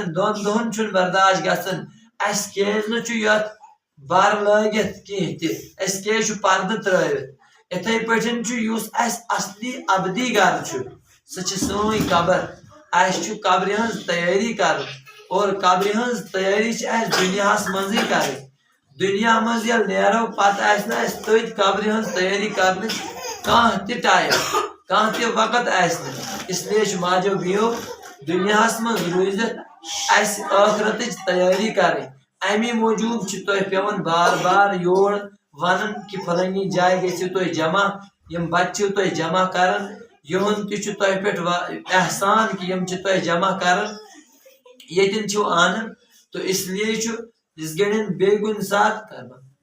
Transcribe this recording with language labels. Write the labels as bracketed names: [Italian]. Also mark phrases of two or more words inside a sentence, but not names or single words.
[Kashmiri] 2 دۄہن چھُنہٕ برداشت گژھان اسہِ کیازِ نہٕ چھُ یتھ بر لٲگِتھ کینٛہہ تہِ أسۍ کیازِ چھُ پردٕ ترٲوِتھ اِتھے پٲٹھۍ چھُ یُس اسہِ اصلی ابدی گرٕ چھُ سُہ چھِ سٲنۍ قبر اسہِ چھُ قبرِ ہٕنٛز تیٲری کرٕنۍ اور قبرِ ہٕنٛز تیٲری چھِ اسہِ دُنیاہس منٛزٕے کرٕنۍ دُنیا منٛز ییٚلہِ نیرو پتہٕ آسہِ نہٕ اسہِ تٔتھۍ قبرِ ہٕنٛز تیٲری کرنٕچ کانٛہہ تہِ ٹایم کانٛہہ تہِ وقت آسہِ نہٕ [Urdu] اس لیے [Kashmiri] چھُ ماجو بیو دُنیاہس منٛز روٗزِتھ اسہِ ٲخرتٕچ تیٲری کرٕنۍ امی موٗجوٗب چھُ تۄہہِ پیٚوان بار بار یور ونان کہ فلٲنی جایہِ گٔژھِو تُہۍ جمع یِم بچہِ چھِو تُہۍ جمع کران یِہُنٛد تہِ چھُ تۄہہِ پٮ۪ٹھ احسان کہ یِم چھِ تۄہہِ جمع کران ییٚتٮ۪ن چھِو انان تو [Urdu] اس لیے [Kashmiri] چھُ یِژھ گٔڑٮ۪ن بیٚیہِ کُنہِ ساتہٕ